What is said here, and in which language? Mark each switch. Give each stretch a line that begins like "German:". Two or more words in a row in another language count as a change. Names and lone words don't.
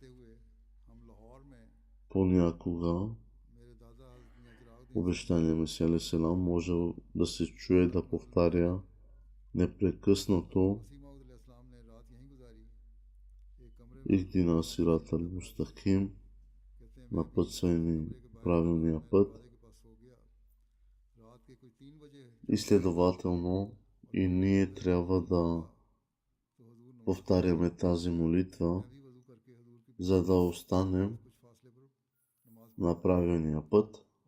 Bulgarian: Понякога обещание Месия Силам може да се чуе да повтаря непрекъснато
Arabic: اهدنا الصراط المستقيم,
Bulgarian: напътствай ни правилния път. И следователно и ние трябва да повтаряме тази молитва, за да останем на правилния път.